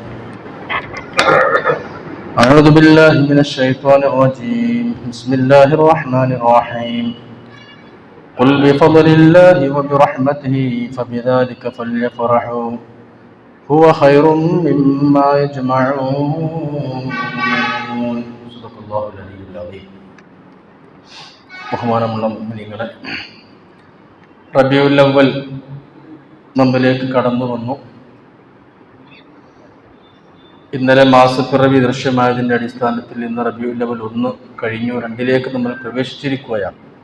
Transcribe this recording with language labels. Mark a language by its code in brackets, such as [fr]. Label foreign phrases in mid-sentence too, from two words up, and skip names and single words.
[ar] أعوذ بالله من الشيطان الرجيم، بسم الله الرحمن الرحيم. قل بفضل الله وبرحمته فبذلك فليفرحوا هو خير مما يجمعون. صدق الله العلي العظيم. [ml] ബഹുമാനമുള്ള മുഅ്മിനീങ്ങളെ, റബീഉൽ അവ്വൽ നമ്മിലേക്ക് കടന്നു വന്നു. ഇന്നലെ മാസപ്പിറവി ദൃശ്യമായതിൻ്റെ അടിസ്ഥാനത്തിൽ ഇന്ന് റബീഉൽ അവ്വൽ 1 കഴിഞ്ഞു, 2 നമ്മൾ പ്രവേശിച്ചിരിക്കുകയാണ്.